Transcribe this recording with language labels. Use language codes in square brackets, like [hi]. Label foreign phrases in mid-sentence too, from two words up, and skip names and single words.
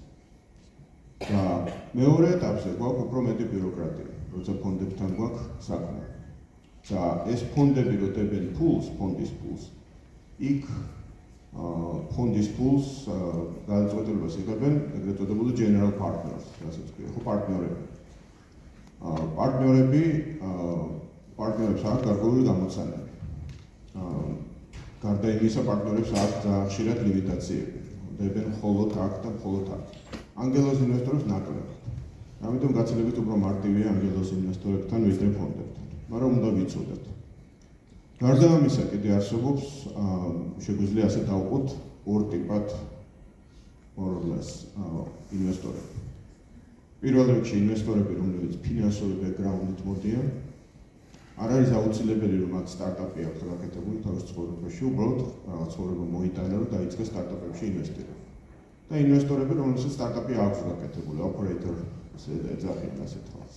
[ka] და მეორე ეტაპზე გვაქვს უფრო მეტი ბიუროკრატია, როცა ფონდებთან გვაქვს საქმე. და ეს ფონდები რო დებენ ფულს, ფონდის ფულს, იქ ფონდის ფულს გადაწყვეტილებას იღებენ ეგრეთ წოდებული [en] general partners, [ka] რასაც ქვია, ხო, პარტნიორები. პარტნიორებს აქვს გარკვეული გამოცანები. გარდა იმისა, პარტნიორებს აქვს ძალიან ხშირად ლიმიტაციები. დებენ მხოლოდ აქ და მხოლოდ აქ. ანგელოზ ინვესტორებს ნაკლებად. ამიტომ გაცილებით უფრო მარტივია ანგელოზ ინვესტორებთან ვიდრე ფონდებთან. მაგრამ უნდა ვიცოდეთ. გარდა ამისა, კიდე არსებობს, შეგვიძლია ასე დავყოთ ორ ტიპად [en] more or less [ka] ინვესტორები. პირველ რიგში ინვესტორები, რომლებიც ფინანსური ბექგრაუნდით მოდიან, არ არის აუცილებელი, რომ მათ სტარტაპი აქვს გაკეთებული თავის ცხოვრებაში, უბრალოდ რაღაც ცხოვრება მოიტანა, რომ დაიწყეს სტარტაპებში ინვესტირება. და ინვესტორები, რომელსაც სტარტაპი აქვს გაკეთებული, operator, ეძახიან ასეთ ხალხს.